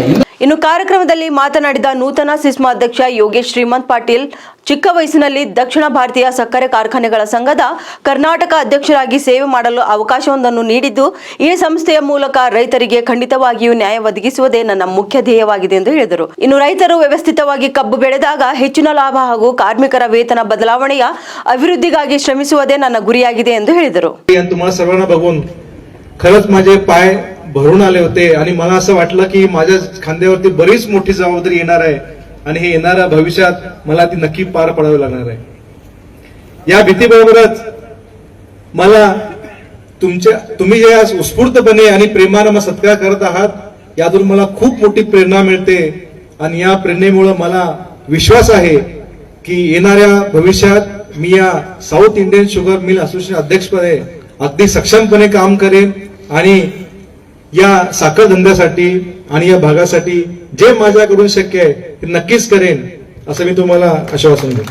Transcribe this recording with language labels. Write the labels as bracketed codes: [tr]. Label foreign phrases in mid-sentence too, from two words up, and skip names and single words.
[kn] ಇನ್ನು ಕಾರ್ಯಕ್ರಮದಲ್ಲಿ ಮಾತನಾಡಿದ ನೂತನ ಸಿಸ್ಮಾ ಅಧ್ಯಕ್ಷ ಯೋಗೇಶ್ ಶ್ರೀಮಂತ್ ಪಾಟೀಲ್, ಚಿಕ್ಕ ವಯಸ್ಸಿನಲ್ಲಿ ದಕ್ಷಿಣ ಭಾರತೀಯ ಸಕ್ಕರೆ ಕಾರ್ಖಾನೆಗಳ ಸಂಘದ ಕರ್ನಾಟಕ ಅಧ್ಯಕ್ಷರಾಗಿ ಸೇವೆ ಮಾಡಲು ಅವಕಾಶವೊಂದನ್ನು ನೀಡಿದ್ದು, ಈ ಸಂಸ್ಥೆಯ ಮೂಲಕ ರೈತರಿಗೆ ಖಂಡಿತವಾಗಿಯೂ ನ್ಯಾಯ ಒದಗಿಸುವುದೇ ನನ್ನ ಮುಖ್ಯ ಧ್ಯೇಯವಾಗಿದೆ ಎಂದು ಹೇಳಿದರು. ಇನ್ನು ರೈತರು ವ್ಯವಸ್ಥಿತವಾಗಿ ಕಬ್ಬು ಬೆಳೆದಾಗ ಹೆಚ್ಚಿನ ಲಾಭ ಹಾಗೂ ಕಾರ್ಮಿಕರ ವೇತನ ಬದಲಾವಣೆಯ ಅಭಿವೃದ್ಧಿಗಾಗಿ ಶ್ರಮಿಸುವುದೇ ನನ್ನ गुरियाಗಿದೆ ಎಂದು ಹೇಳಿದರು. [mr] तुम्हाला सर्वांना बघून खरंच माझे पाय भरून आले होते आणि मला असं वाटलं की माझ्या खांद्यावरती बरीच मोठी जबाबदारी येणार आहे आणि हे येणाऱ्या भविष्यात मला ती नक्की पार पडावी लागणार आहे. या भीतीबरोबरच मला तुम्ही जे आज उत्स्फूर्तपणे आणि प्रेमाने मला सत्कार करत आहात यातून मला खूप मोठी प्रेरणा मिळते आणि या प्रेरणेमुळे मला विश्वास आहे की येणाऱ्या भविष्यात मी या साऊथ इंडियन शुगर मिल असोसिएशन अध्यक्षपदे अगदी सक्षमपणे काम करेन आणि या साखर धंद्यासाठी आणि या भागासाठी जे माझ्याकडून शक्य आहे ते नक्कीच करेन असं मी तुम्हाला आश्वासन देतो.